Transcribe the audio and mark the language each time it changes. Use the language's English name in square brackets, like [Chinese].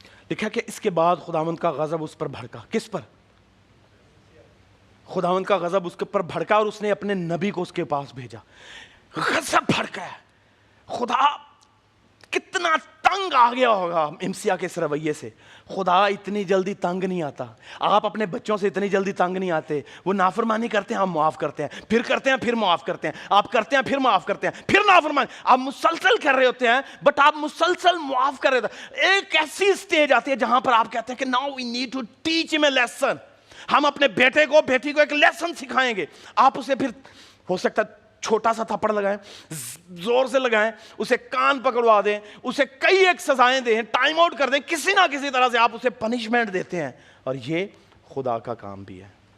[Urdu] لکھا کہ اس کے بعد خداوند کا غضب اس پر بھڑکا. کس پر؟ خداوند کا غضب اس کے پر بھڑکا, اور اس نے اپنے نبی کو اس کے پاس بھیجا. غضب بھڑکا ہے. خدا کتنا تنگ آ گیا ہوگا امسیا کے اس رویے سے. خدا اتنی جلدی تنگ نہیں آتا. آپ اپنے بچوں سے اتنی جلدی تنگ نہیں آتے. وہ نافرمانی کرتے ہیں, آپ معاف کرتے ہیں, پھر کرتے ہیں, پھر معاف کرتے ہیں, آپ کرتے ہیں, پھر معاف کرتے ہیں, پھر نافرمانی. آپ مسلسل کر رہے ہوتے ہیں, بٹ آپ مسلسل معاف کر رہے ہوتے ہیں. ایک ایسی اسٹیج آتی ہے جہاں پر آپ کہتے ہیں کہ [English] Now we need to teach them a lesson. [Urdu] ہم اپنے بیٹے کو, بیٹی کو ایک لیسن سکھائیں گے. آپ اسے پھر ہو سکتا ہے چھوٹا سا تھپڑ لگائیں, زور سے لگائیں, اسے کان پکڑوا دیں, اسے کئی ایک سزائیں دیں, ٹائم آؤٹ کر دیں, کسی نہ کسی طرح سے آپ اسے پنشمنٹ دیتے ہیں. اور یہ خدا کا کام بھی ہے.